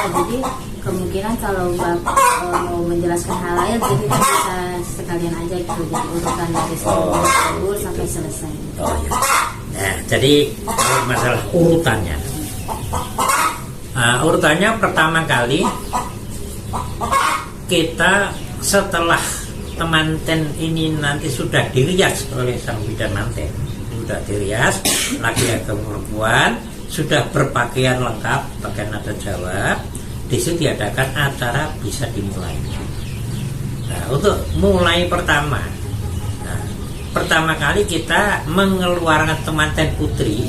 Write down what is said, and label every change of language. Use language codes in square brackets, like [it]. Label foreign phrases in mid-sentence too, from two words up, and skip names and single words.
[id] Jadi kemungkinan kalau Bapak mau menjelaskan hal lain, jadi kan bisa sekalian aja gitu, jadi urutan dari awal sampai selesai. Oh iya. Nah, jadi kalau masalah urutannya, urutannya pertama kali kita setelah temanten ini nanti sudah dirias oleh sang bidan manten, sudah dirias laki-laki perempuan, sudah berpakaian lengkap, pakaian adat Jawa, di situ diadakan acara bisa dimulai. Nah, untuk mulai pertama, pertama kali kita mengeluarkan temanten putri.